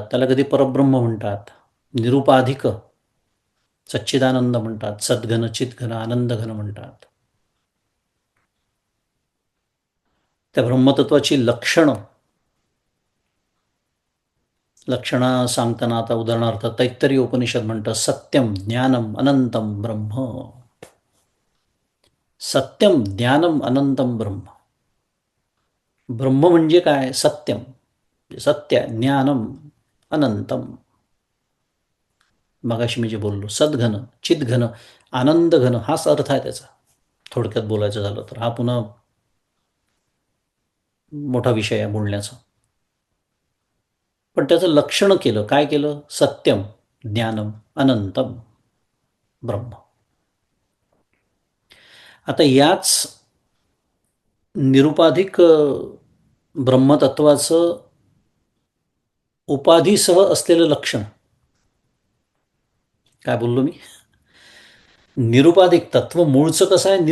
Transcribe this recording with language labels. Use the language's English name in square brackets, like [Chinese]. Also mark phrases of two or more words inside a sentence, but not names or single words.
[Marathi] त्याला कधी परब्रह्म म्हणतात, निरुपाधिक सच्चिदानंद म्हणतात, सद्घन चिद्घन आनंदघन म्हणतात. त्या ब्रह्मतत्वाची लक्षणं सांगताना आता उदाहरणार्थ तैत्तरीय उपनिषद म्हणतं [Sanskrit] सत्यम ज्ञानम अनंतम ब्रह्म. सत्यम ज्ञानम अनंतम ब्रह्म. [Marathi] ब्रह्म म्हणजे काय? [Sanskrit] सत्यम, सत्य, ज्ञानम, अनंतम. [Marathi] मगाशी मी जे बोललो सद्घन चिद्घन आनंदघन हाच अर्थ आहे त्याचा. थोडक्यात बोलायचं झालं तर हा पुन्हा मोठा विषय आहे बोलण्याचा. पण त्याचं लक्षण केलं, काय केलं? [Sanskrit] सत्यम ज्ञानम अनंतम ब्रह्म. [Marathi] आता याच निरुपाधिक ब्रह्मतत्वाचं उपाधीसह असलेलं लक्षण काय बोललो मी? निरुपाधिक तत्व मूळचं कसं आहे?